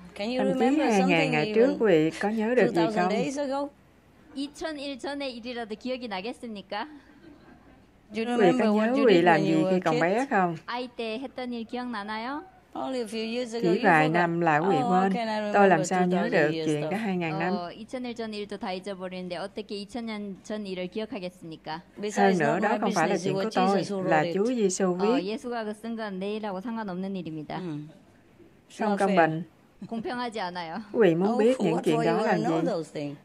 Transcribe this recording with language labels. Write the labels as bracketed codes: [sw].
[vi] Thậm chí 2.000 ngày trước quý vị có nhớ được gì không? [ko] 2001 전의 일이라도 기억이 나겠습니까? [vi] Quý vị có nhớ quý vị làm gì khi còn bé không? [ko] 아이 때 했던 일 기억나나요? [vi] Chỉ vài năm là quý vị quên. Tôi làm sao nhớ được chuyện đã 2.000 năm? [ko] 2000년 전 일도 다 잊어버리는데 어떻게 2000년 전 일을 기억하겠습니까? [vi] Hơn nữa, đó không phải là chuyện của tôi, là Chúa Giêsu viết. [ko] 예수가 쓴 건 내일하고 상관없는 일입니다. [vi] Không công bình. [ko] 공평하지 않아요. [vi] Quý vị muốn biết những chuyện đó là gì?